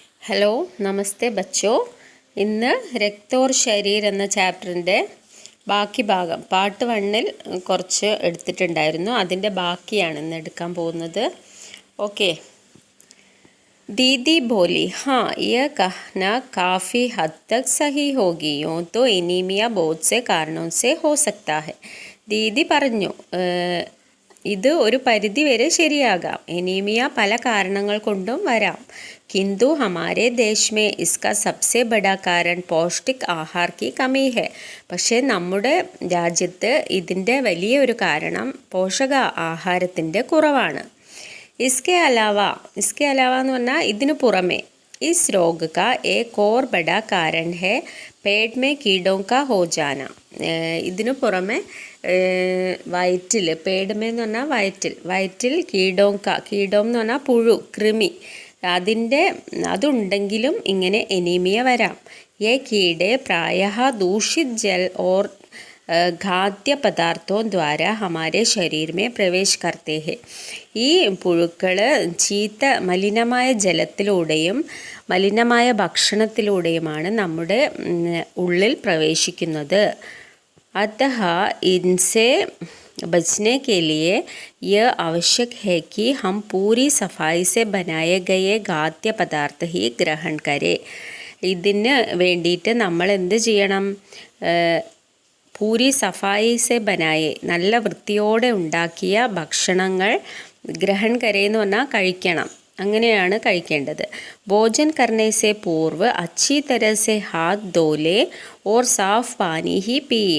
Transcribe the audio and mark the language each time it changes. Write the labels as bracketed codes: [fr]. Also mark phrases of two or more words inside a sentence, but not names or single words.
[hi] हलो नमस्ते बच्चो. [ml] ഇന്ന് രക്ത ഓർ ശരീർ എന്ന ചാപ്റ്ററിൻ്റെ ബാക്കി ഭാഗം പാർട്ട് 1-ൽ കുറച്ച് എടുത്തിട്ടുണ്ടായിരുന്നു. അതിൻ്റെ ബാക്കിയാണ് ഇന്ന് എടുക്കാൻ പോകുന്നത്. ഓക്കെ. [hi] दीदी बोली, हाँ यह कहना काफ़ी हद तक सही होगी, यूँ तो एनीमिया बहुत से कारणों से हो सकता है. [ml] ദീദി പറഞ്ഞു, ഇത് ഒരു പരിധി വരെ ശരിയാകാം. എനീമിയ പല കാരണങ്ങൾ കൊണ്ടും വരാം. [hi] किंतु हमारे देश में इसका सबसे बड़ा कारण पौष्टिक आहार की कमी है. [ml] പക്ഷേ നമ്മുടെ രാജ്യത്ത് ഇതിൻ്റെ വലിയൊരു കാരണം പോഷക ആഹാരത്തിൻ്റെ കുറവാണ്. [hi] इसके अलावा [ml] എന്ന് പറഞ്ഞാൽ ഇതിനു പുറമെ [hi] इस रोग का एक और बड़ा कारण है पेट में कीड़ों का हो जाना. [ml] ഇതിനു പുറമെ വയറ്റിൽ പേടമേ എന്ന് പറഞ്ഞാൽ വയറ്റിൽ കീടോം എന്ന് പറഞ്ഞാൽ പുഴു, കൃമി, അതുണ്ടെങ്കിലും ഇങ്ങനെ എനീമിയ വരാം. [hi] ये कीड़े प्रायः दूषित जल और खाद्य पदार्थों द्वारा हमारे शरीर में प्रवेश करते हैं. [ml] ഈ പുഴുക്കൾ മലിനമായ ജലത്തിലൂടെയും മലിനമായ ഭക്ഷണത്തിലൂടെയുമാണ് നമ്മുടെ ഉള്ളിൽ പ്രവേശിക്കുന്നത്. [hi] अतः इनसे बचने के लिए यह आवश्यक है कि हम पूरी सफाई से बनाए गए खाद्य पदार्थ ही ग्रहण करें. [ml] ഇതിന് വേണ്ടിയിട്ട് നമ്മൾ എന്ത് ചെയ്യണം? [hi] पूरी सफाई से बनाए, [ml] നല്ല വൃത്തിയോടെ ഉണ്ടാക്കിയ ഭക്ഷണങ്ങൾ [hi] ग्रहण करें [ml] എന്ന് പറഞ്ഞാൽ കഴിക്കണം. അങ്ങനെയാണ് കഴിക്കേണ്ടത്. [hi] भोजन करने से पूर्व अच्छी तरह से हाथ धो लें और साफ पानी ही पिएं.